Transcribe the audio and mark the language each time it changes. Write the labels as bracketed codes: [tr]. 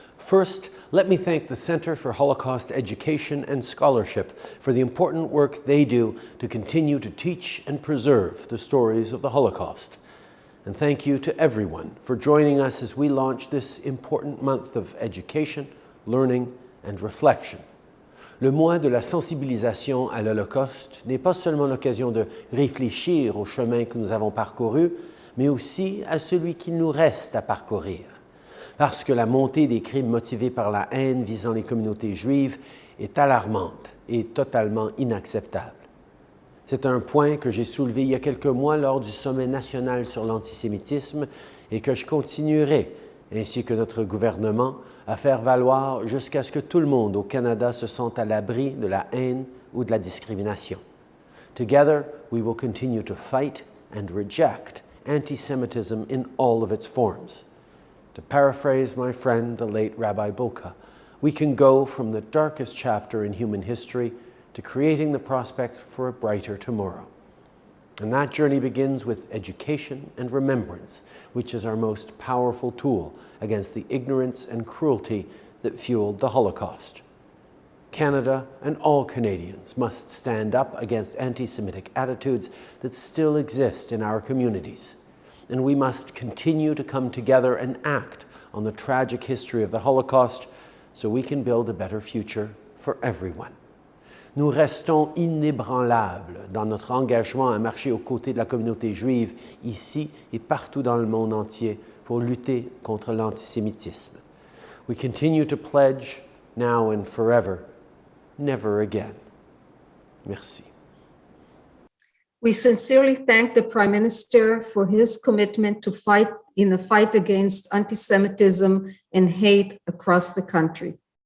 [en] First, let me thank the Center for Holocaust Education and Scholarship for the important work they do to continue to teach and preserve the stories of the Holocaust. And thank you to everyone for joining us as we launch this important month of education, learning, and reflection. [fr] Le mois de la sensibilisation à l'Holocauste n'est pas seulement l'occasion de réfléchir au chemin que nous avons parcouru, mais aussi à celui qu'il nous reste à parcourir. Parce que la montée des crimes motivés par la haine visant les communautés juives est alarmante et totalement inacceptable. C'est un point que j'ai soulevé il y a quelques mois lors du sommet national sur l'antisémitisme et que je continuerai, ainsi que notre gouvernement, à faire valoir jusqu'à ce que tout le monde au Canada se sente à l'abri de la haine ou de la discrimination. [en] Together, we will continue to fight and reject anti-Semitism in all of its forms. To paraphrase my friend, the late Rabbi Bulka, we can go from the darkest chapter in human history to creating the prospect for a brighter tomorrow. And that journey begins with education and remembrance, which is our most powerful tool against the ignorance and cruelty that fueled the Holocaust. Canada and all Canadians must stand up against anti-Semitic attitudes that still exist in our communities. And we must continue to come together and act on the tragic history of the Holocaust so we can build a better future for everyone. [fr] Nous restons inébranlables dans notre engagement à marcher aux côtés de la communauté juive ici et partout dans le monde entier pour lutter contre l'antisémitisme. [en] We continue to pledge, now and forever, never again. [fr] Merci. [en] We sincerely thank the Prime Minister for his commitment to fight in the fight against anti-Semitism and hate across the country.